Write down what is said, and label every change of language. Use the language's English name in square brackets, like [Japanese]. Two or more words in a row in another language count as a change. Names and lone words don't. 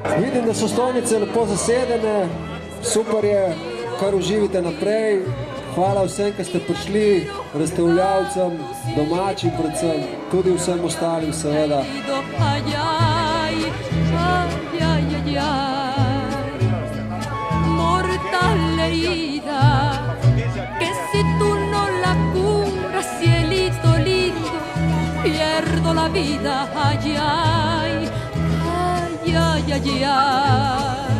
[Slovenian] vidim, da so stojnice lepo zasedene, super je, kar uživite naprej. Hvala vsem, ki ste prišli, razstavljavcem, domačim predvsem, tudi vsem ostalim seveda. [Spanish] Pierdo la vida, ay, ay, ay, ay, ay, ay.